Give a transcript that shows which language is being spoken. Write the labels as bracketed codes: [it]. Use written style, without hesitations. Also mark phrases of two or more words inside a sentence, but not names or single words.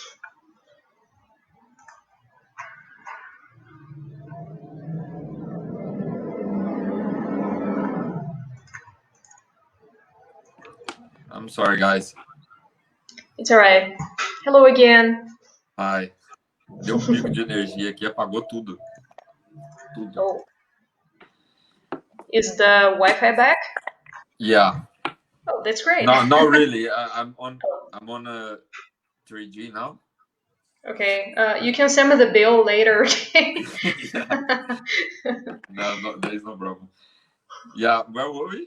[en] I'm sorry, guys. It's alright. Hello again. [pt] Hi. Deu pico de energia aqui, apagou tudo. Tudo. [en] Oh. Is the Wi-Fi back? Yeah. Oh, that's great. No, not really. I'm on a 3G now. Okay. You can send me the bill later. Okay. No, there is no problem. Yeah, where were we?